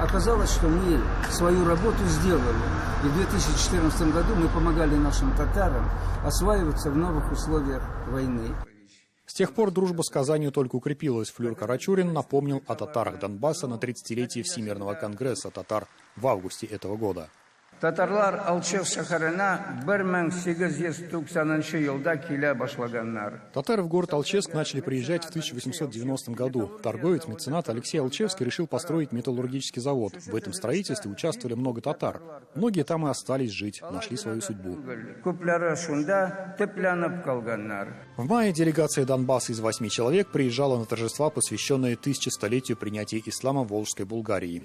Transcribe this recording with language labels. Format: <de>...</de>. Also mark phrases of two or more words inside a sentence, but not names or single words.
<ru>Оказалось, что мы свою работу сделали. И в 2014 году мы помогали нашим татарам осваиваться в новых условиях войны. С тех пор дружба с Казанью только укрепилась. Флюр Карачурин напомнил о татарах Донбасса на 30-летии Всемирного конгресса татар в августе этого года.</ru> <tt>Татарлар Алчев шәһәренә 1890 елда килә башлаганнар.</tt> <ru>Татары в город Алчевск начали приезжать в 1890 году. Торговец-меценат Алексей Алчевский решил построить металлургический завод. В этом строительстве участвовали много татар. Многие там и остались жить, нашли свою судьбу. В мае делегация Донбасса из 8 человек приезжала на торжества, посвященные 1100-летию принятия ислама в Волжской Булгарии.</ru>